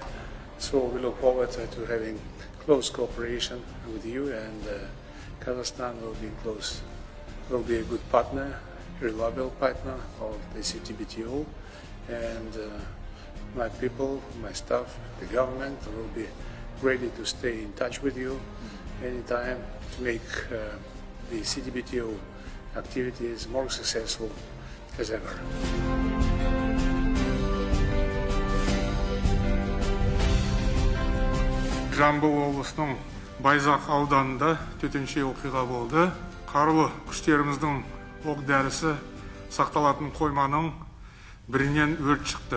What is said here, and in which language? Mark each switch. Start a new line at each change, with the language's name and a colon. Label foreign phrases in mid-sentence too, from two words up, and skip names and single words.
English: So we look forward to having close cooperation with you, and Kazakhstan will be a good partner, a reliable partner of the CTBTO, and my people, my staff, the government will be ready to stay in touch with you anytime to make the CTBTO activities more successful as ever.
Kazakh: Жамбыл облысының Байзақ ауданында төтенше оқиға болды. Қарулы күштеріміздің оқ дәрісі сақталатын қойманың бірінен өрт шықты.